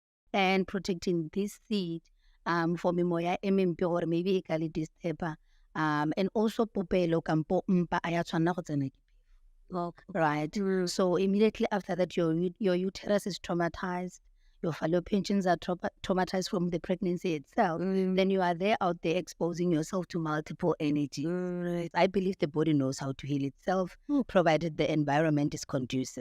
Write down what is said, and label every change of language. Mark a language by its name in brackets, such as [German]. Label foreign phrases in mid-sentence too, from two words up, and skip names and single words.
[English] and protecting this seed for [Tswana] memoya emempe [English] or maybe [Tswana] e ka le [English] disturb and also [Tswana] popelo kampo mpa a ya tshwanela go tsena ke right. [English] So immediately after that, your uterus is traumatized. Your fallopians are traumatized from the pregnancy itself. Then you are there out there exposing yourself to multiple energies. I believe the body knows how to heal itself, provided the environment is conducive.